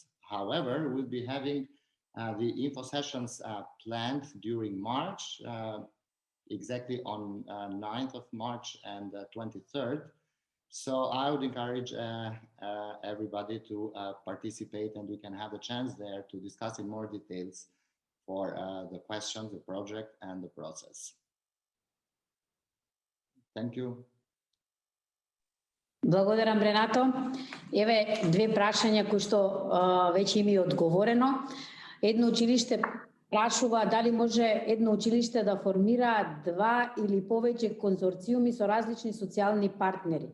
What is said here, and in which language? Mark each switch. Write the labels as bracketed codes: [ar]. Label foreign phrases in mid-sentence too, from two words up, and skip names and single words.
[en] However, we'll be having the info sessions planned during March, exactly on 9th of March and 23rd. So I would encourage everybody to participate, and we can have a chance there to discuss in more details for the questions, the project, and the process. Thank you. [mk] Благодарам, Ренато. Еве две прашања кои што веќе им е одговорено. Едно училиште прашува дали може едно училиште да формира два или повеќе конзорциуми со различни социјални партнери.